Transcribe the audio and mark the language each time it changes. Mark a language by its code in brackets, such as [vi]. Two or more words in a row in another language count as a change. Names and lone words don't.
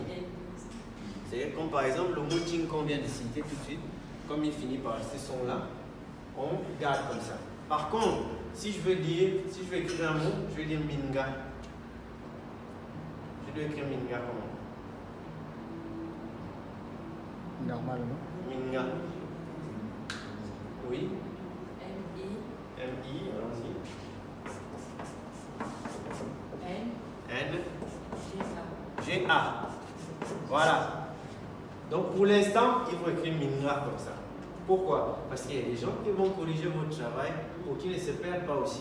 [fr] C'est-à-dire comme par exemple le mot ting qu'on vient de citer tout de suite, comme il finit par ce son-là, on garde comme ça. Par contre, si je veux écrire un mot, je vais dire minga. Je dois écrire minga comment? Normalement. Minga. Oui. M-I. M-I, allons-y. N. N. G-A. G-A. Voilà. Donc pour l'instant, il faut écrire minga comme ça. Pourquoi? Parce qu'il y a des gens qui vont corriger votre travail pour qu'ils ne se perdent pas aussi.